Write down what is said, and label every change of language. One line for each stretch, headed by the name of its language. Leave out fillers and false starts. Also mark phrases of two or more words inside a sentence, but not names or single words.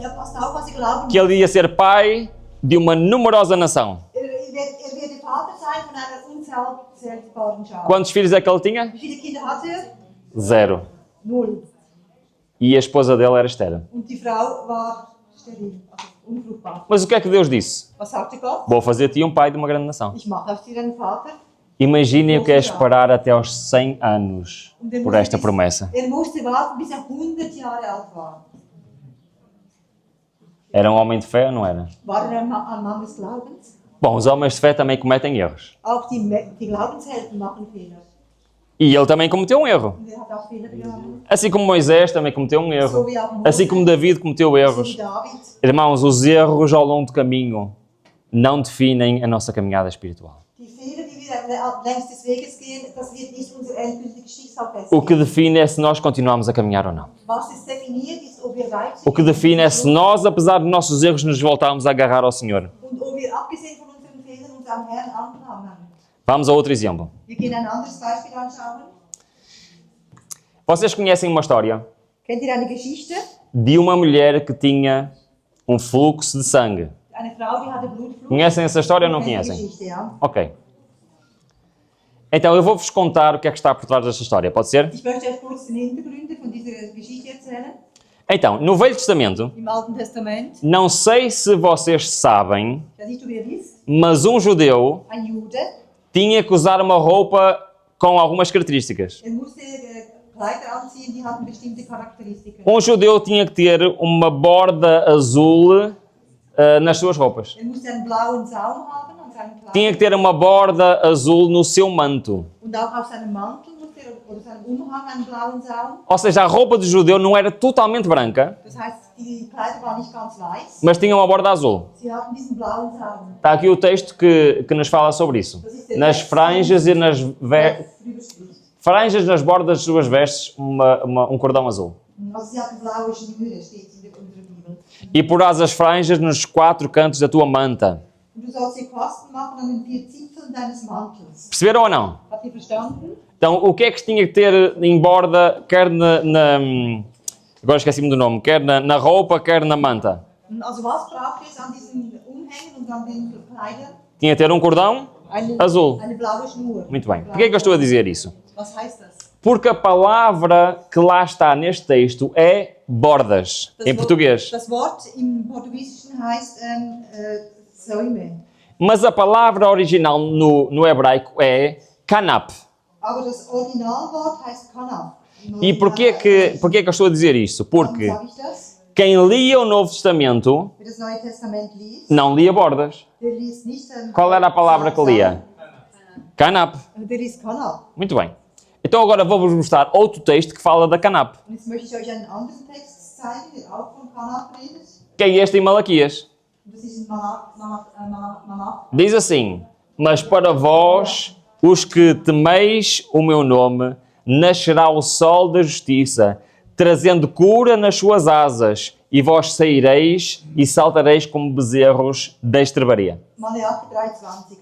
German: Ja, passt auf, was sie glauben.
Portuguese: Que ele ia ser pai de uma numerosa nação.
German: Er wird Vater sein von einer unzählbaren Schar.
Portuguese: Quantos filhos é que ele tinha?
German: Wie viele Kinder hatte er?
Portuguese: 0.
German: Null.
Portuguese: E a esposa dele era estéril.
German: Und die Frau war steril, also unfruchtbar.
Portuguese: Mas o que é que Deus disse?
German: Was sagte Gott?
Portuguese: Vou fazer-te um pai de uma grande nação.
German: Ich mache aus dir einen Vater.
Portuguese: Imaginem o que é esperar até aos 100 anos por esta promessa.
German: Er musste warten, bis er 100 Jahre alt war.
Portuguese: Era um homem de fé ou não era?
German: War er ein Mann des Glaubens?
Portuguese: Bom, os homens de fé também cometem erros.
German: Auch die Glaubenshelden machen Fehler.
Portuguese: E ele também cometeu um erro.
German: Und er hat auch Fehler begangen.
Portuguese: Assim como Moisés também cometeu um erro.
German: So wie auch Mose,
Portuguese: Assim como David cometeu
German: so
Portuguese: erros.
German: wie David.
Portuguese: Irmãos, os erros ao longo do caminho não definem a nossa caminhada espiritual.
German: Die Fehler, die wir längs des Weges gehen, das wird nicht unser endgültiges Schicksal
Portuguese: O que
German: festlegen.
Portuguese: define é se nós continuamos a caminhar ou não.
German: Was es definiert, ist, ob wir weiter
Portuguese: O que define é se nós, apesar dos nossos erros, nos voltarmos a agarrar ao Senhor.
German: und ob wir abgesehen von unseren Fehlern uns am Herrn anklammern.
Portuguese: Vamos a outro exemplo.
German: Wir gehen ein anderes Beispiel anschauen.
Portuguese: Vocês conhecem uma história
German: Kennt ihr eine Geschichte?
Portuguese: de uma mulher que tinha um fluxo de sangue.
German: Eine Frau, die hatte Blutfluss.
Portuguese: Conhecem essa história ou não
German: Kennt die
Portuguese: conhecem?
German: Geschichte, ja?
Portuguese: Ok. Então eu vou-vos contar o que é que está por trás desta história, pode ser?
German: Ich möchte euch kurz den Hintergründe von dieser Geschichte erzählen.
Portuguese: Então, no Velho Testamento,
German: Im Alten Testament,
Portuguese: não sei se vocês sabem,
German: ich weiß nicht, ob ihr wisst,
Portuguese: mas um judeu
German: ein Jude,
Portuguese: tinha que usar uma roupa com algumas características.
German: er musste Kleider anziehen, die hatten bestimmte Charakteristiken.
Portuguese: Um judeu tinha que ter uma borda azul nas suas roupas.
German: Er musste einen blauen Saum haben an seinem Kleid.
Portuguese: Tinha que ter uma borda azul no seu manto.
German: Und auch auf seinem Mantel musste oder seinem Umhang einen blauen Saum.
Portuguese: Ou seja, a roupa do judeu não era totalmente branca,
German: Das heißt, die Kleider waren nicht ganz weiß.
Portuguese: mas tinha uma borda azul.
German: Sie hatten diesen blauen Saum.
Portuguese: Está aqui o texto que nos fala sobre isso. Nas franjas e nas franjas nas bordas das suas vestes, um cordão azul.
German: Also sie hatten blaue Schnüre, steht in unserer Bibel.
Portuguese: E porás as franjas nos 4 cantos da tua manta.
German: Und du sollst dir Quasten machen an den 4 Zipfeln deines Mantels.
Portuguese: Perceberam ou não?
German: Habt ihr verstanden?
Portuguese: Então, o que é que tinha que ter em borda, quer agora esqueci-me do nome, quer na roupa, quer na manta?
German: Also was braucht es an diesen Umhängen und an den Kleidern?
Portuguese: Tinha que ter um cordão azul.
German: Eine blaue Schnur.
Portuguese: Muito bem. Porquê é que eu estou a dizer isso?
German: Was heißt das?
Portuguese: Porque a palavra que lá está neste texto é bordas, em português.
German: Das Wort im Portugiesischen heißt Säume.
Portuguese: Mas a palavra original no hebraico é kanap.
German: Aber das Originalwort heißt Kanaf.
Portuguese: E porquê que eu estou a dizer isso? Porque
German: Warum sage ich das?
Portuguese: quem lia o Novo Testamento
German: Wer das Neue Testament liest,
Portuguese: não lia bordas.
German: der liest nicht
Portuguese: Qual era a palavra que lia? Kanap.
German: Der liest Kanaf.
Portuguese: Muito bem. Então agora vou-vos mostrar outro texto que fala da kanap,
German: Und jetzt möchte ich euch einen anderen Text zeigen, der auch von Kanaf redet.
Portuguese: que é este em Malaquias.
German: Und das ist in Manach.
Portuguese: Diz assim: mas para vós, os que temeis o meu nome, nascerá o sol da justiça, trazendo cura nas suas asas, e vós saireis e saltareis como bezerros da estrebaria.
German: Malachi 3,20.